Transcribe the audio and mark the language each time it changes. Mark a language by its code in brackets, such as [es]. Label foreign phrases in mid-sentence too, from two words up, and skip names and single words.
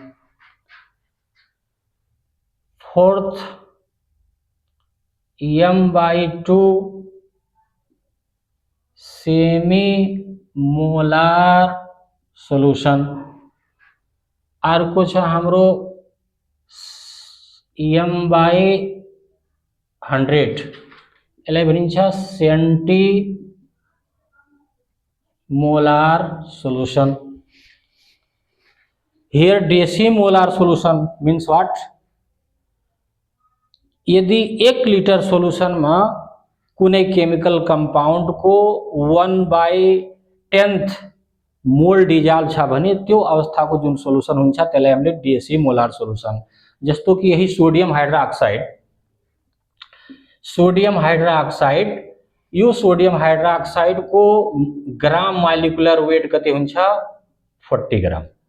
[en] fourth m/2 semi molar solution. [ne] अर्को छ हाम्रो m/100, यसलाई भनिन्छ [en] centi molar solution. Here decimolar solution means what? [ne] यदि 1 लिटर सोल्यूशन में कुनै [en] chemical compound [ne] को 1/10 मोल डिजल्भ छ भने त्यो अवस्था को जुन सोल्यूशन हुन्छ त्यसलाई हामीले [en] decimolar solution. [ne] जस्तो कि यही [en] sodium hydroxide, [ne] यो [en] sodium hydroxide [ne] को [en] gram molecular weight [ne] कति हुन्छ 40 ग्राम।